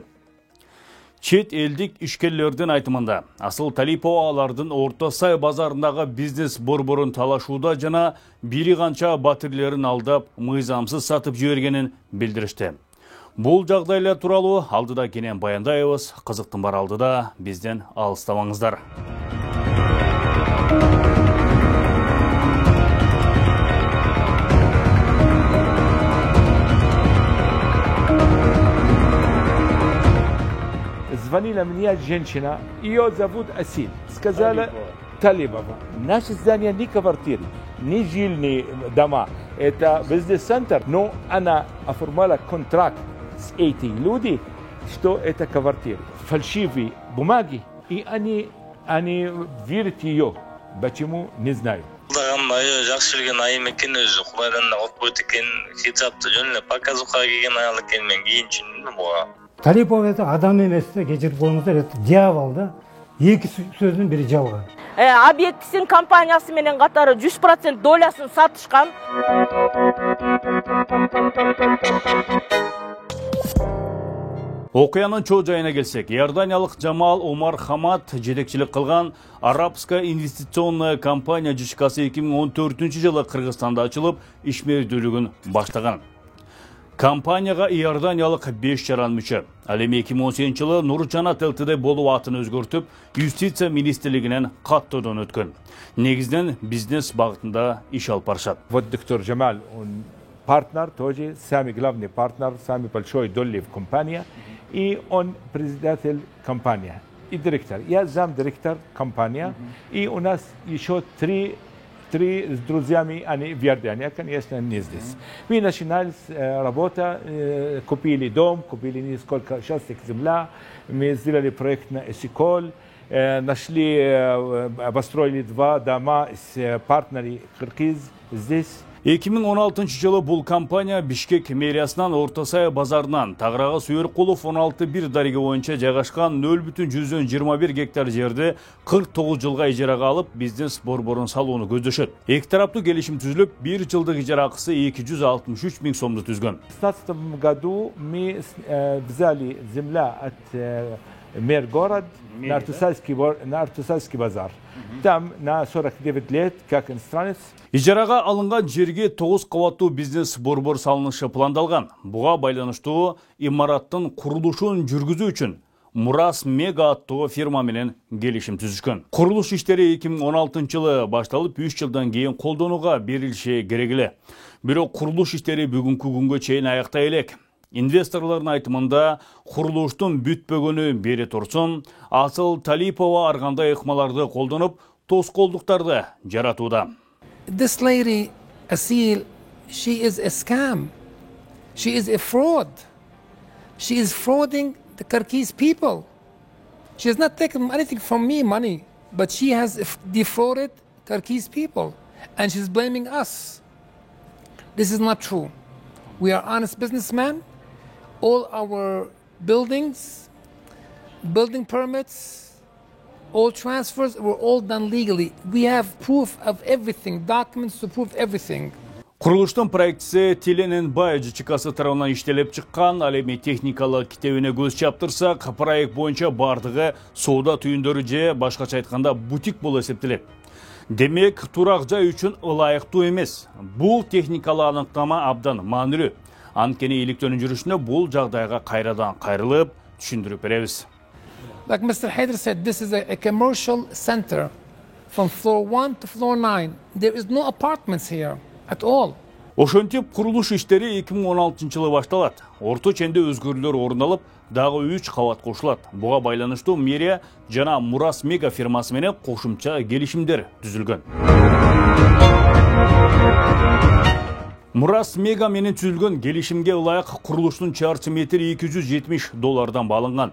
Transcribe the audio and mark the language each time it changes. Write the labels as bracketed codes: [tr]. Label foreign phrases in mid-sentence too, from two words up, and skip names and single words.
[ky] Чет элдик ишкерлердин айтымында Асыл Талипова алардын Орто Сай базарындагы бизнес борборун талашууда жана бири канча батирлерин алдап, мыйзамсыз сатып жибергенин билдиришти. Бул жагдайлар тууралуу алдыда кенен баяндайбыз. Кызыктын бар алдыда бизден алыстабаңыздар. [ru] Звонила мне женщина, ее зовут Асиль. Сказала Талибова. Наша здание не квартиры, не жильные дома. Это бизнес-центр. Но она оформила контракт с этими людьми, что это квартиры. Фальшивые бумаги. И они верят ее. Почему? Не знаю. [ky] Жакшы билген айым экен өзү Кудайдан да коркпойт экен, хиджабты жөнүнө показуха келген аял экен, мен кийинчүмүн буга. Талипов это адам емес, кечирип коюңуздар, [ru] это дьявол да. [ky] Эки сөздүн бири жалган. Объектисин компаниясы менен катары 100% долясын сатышкан. Окуянын чоо жайына келсек, иорданиялык Жамал Омар Хамад жетекчилик кылган [ru] Арабская инвестиционная компания [ky] ЖШКсы 2014-жылы Кыргызстанда ачылып, ишмердүүлүгүн баштаган. Компанияга иорданиялык 5 жаран мүчө. Ал эми 2018-жылы Нуржанат ЛТД болуп атын өзгөртүп, юстиция министрлигинен каттоодон өткөн. Негизден бизнес багытында иш алып барышат. [ru] Вот доктор Джамал, он партнер тоже, самый главный партнер, самый большой доля в компании, и он председатель компании и директор. Я замдиректор компании, и у нас еще три с друзьями, они в Иордании, конечно, не здесь. Мы начинали работу, купили дом, купили несколько участков земля, мы сделали проект на Эсиколь, обостроили 2 дома с партнерами Кыргыз здесь. [ky] 2016-жылы бул компания Бишкек мэриясынан Орто Сай базарынан Тагырага Сүйөркулов 16-1 дареги боюнча жайгашкан 0,21 гектар жерди 49 жылга ижарага алып, бизнес борборун салууну көздөшөт. Эки тараптуу келишим түзүлүп, 1 жылдык ижара акысы 263 000 сомду түзгөн. [ru] В 2016 году мы взяли земля от мэр город на Артусайский базар. Там на 49 лет, как иностранец. [ky] Ижарага алынган жерге 9 кабаттуу бизнес борбор салынышы пландалган. Буга байланыштуу имараттын курулушун жүргүзүү үчүн Мурас Мега аттуу фирма менен келишим түзүшкөн. Курулуш иштери 2016-жылы башталып, 3 жылдан кийин колдонууга берилиши керек эле. Бирок курулуш иштери бүгүнкү күнгө чейин аяктай элек. Инвесторлордун айтымында курулуштун бүтпөгөнү бери турсун, Асыл Талипова ар кандай ыкмаларды колдонуп, тоскоолдуктарды жаратууда. [en] This lady, Asil, she is a scam. She is a fraud. She is frauding the Kyrgyz people. She has not taken anything from me, money, but she has defrauded Kyrgyz people. And she's blaming us. This is not true. We are honest businessmen. All our buildings, building permits, all transfers were all done legally. We have proof of everything, documents to prove everything. [ky] Курулуштун проектиси Телененбай ЖЧКсы тарабынан иштелип чыккан. Ал эми техникалык китебине көз чаптырсак, проект боюнча бардыгы соода түйүндөрү же башкача айтканда бутик болуп эсептелет. Демек, турак жай үчүн ылайыктуу эмес. Бул техникалык аныктама абдан маанилүү. Анткени иликтөөнүн жүрүшүнө бул жагдайга кайрадан кайрылып түшүндүрүп беребиз. [en] Like Mr. Haider said, this is a commercial center from floor 1 to floor 9. There is no apartments here at all. [ky] Ошентип курулуш иштери 2016-жылы башталат. Орто ченде өзгөрүүлөр орун алып, дагы 3 кабат кошулат. Буга байланыштуу мэрия жана Мурас Мега фирмасы менен кошумча келишимдер түзүлгөн. Мурас Мега менен түзүлгөн келишимге ылайык курулуштун чарчы метри $270 баалынган.